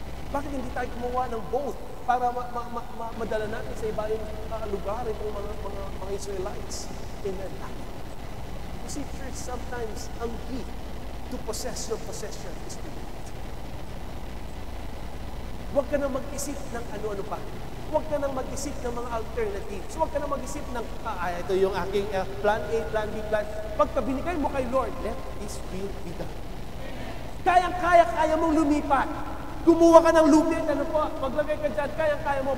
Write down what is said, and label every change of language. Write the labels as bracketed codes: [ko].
[tl] Bakit hindi tayo kumuha ng boat para madala natin sa iba yung lugar itong mga Israelites? [en] Amen. You see, church, sometimes ang key to possess your possession is to wait. [tl] Huwag ka nang mag-isip ng ano-ano pa. Huwag ka nang mag-isip ng mga alternatives. Huwag ka nang mag-isip ng, ito yung aking plan A, plan B, plan. Pagka binigay mo kay Lord, [en] let His will be done. [tl] Kaya mong lumipat. Kumuha ka ng lupit, ano po, maglagay ka dyan, kaya mo.